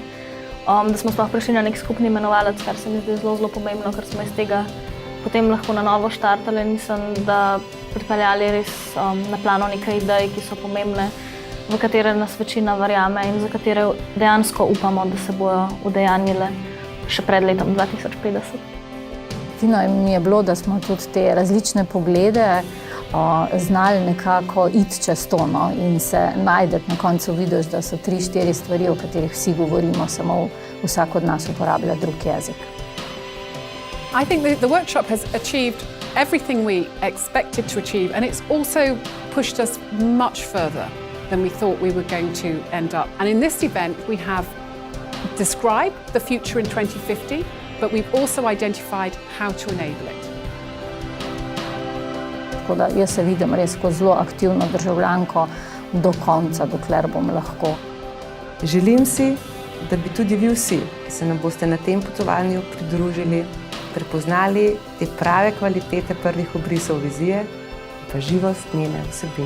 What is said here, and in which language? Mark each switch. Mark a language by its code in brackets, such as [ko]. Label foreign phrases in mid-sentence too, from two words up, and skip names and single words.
[sl] Da smo sploh prišli na nek skupni imenovalec, kar se mi zdi zelo pomembno, ker smo iz tega potem lahko na novo štartali in mislim, da pripeljali res na plano nekaj idej, ki so pomembne, v katere nas večina verjame in za katere dejansko upamo, da se bojo udejanjile še pred letom 2050. Fino mi je bilo, da smo tudi te različne poglede znali nekako iti čez to in se najdeti. Na koncu vidiš, da so 3-4 stvari, o katerih vsi govorimo, samo vsak od nas uporablja drug jezik. [en] I think the workshop has achieved everything we expected to achieve, and it's also pushed us much further than we thought we were going to end up. And in this event, we have described the future in 2050, but we've also identified how to enable it. [sl] Tako da jaz se vidim res kot zelo aktivno državljanko do konca, dokler bom lahko. Želim si, da bi tudi vi vsi, ki se nam boste na tem potovanju pridružili, prepoznali te prave kvalitete prvih obrisov vizije in pa živost njene vsebine.